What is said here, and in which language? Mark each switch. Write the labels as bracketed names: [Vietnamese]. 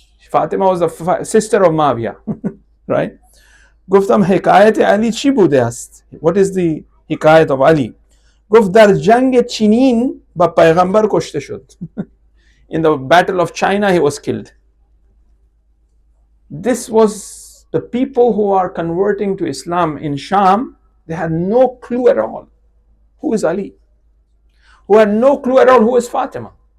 [English] Fatima was the sister of Muawiyah. Right? [Persian] گفتم حکایت علی چی بوده است? [English] What is the حکایت of Ali? [Persian] گفت در جنگ چینین با پیغمبر کشته شد. [English] In the battle of China he was killed. This was the people who are converting to Islam in Sham. They had no clue at all who is Ali, who had no clue at all who is Fatima.